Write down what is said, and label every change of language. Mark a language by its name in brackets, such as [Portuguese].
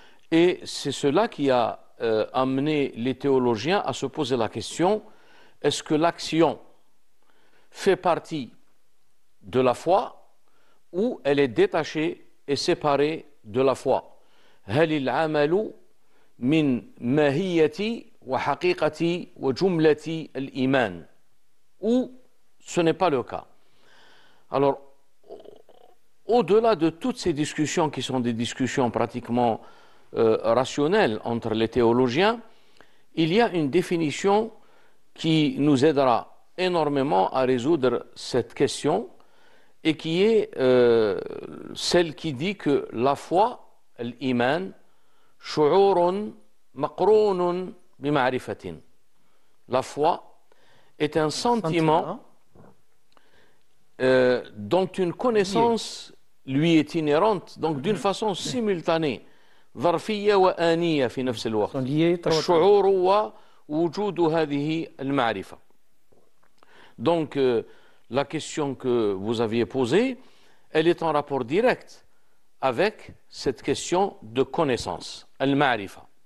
[French] Et c'est cela qui a amené les théologiens à se poser la question: est-ce que l'action fait partie de la foi ou elle est détachée et séparée de la foi? [Arabic] هل العمل من ماهية وحقيقة وجملة الإيمان؟ [French] Ou ce n'est pas le cas. Alors, au-delà de toutes ces discussions qui sont des discussions pratiquement rationnelles entre les théologiens, il y a une définition qui nous aidera énormément à résoudre cette question et qui est celle qui dit que la foi, l'iman, [Arabic] shu'urun maqrounun bima'rifatin. [French] La foi est un sentiment dont une connaissance lui est inhérente, donc d'une façon simultanée. [Arabic] ظرفية وآنية في نفس الوقت. الشعور ووجود هذه المعرفة. [French] Donc, la question que vous aviez posée, elle est en rapport direct avec cette question de connaissance, al-ma'rifa.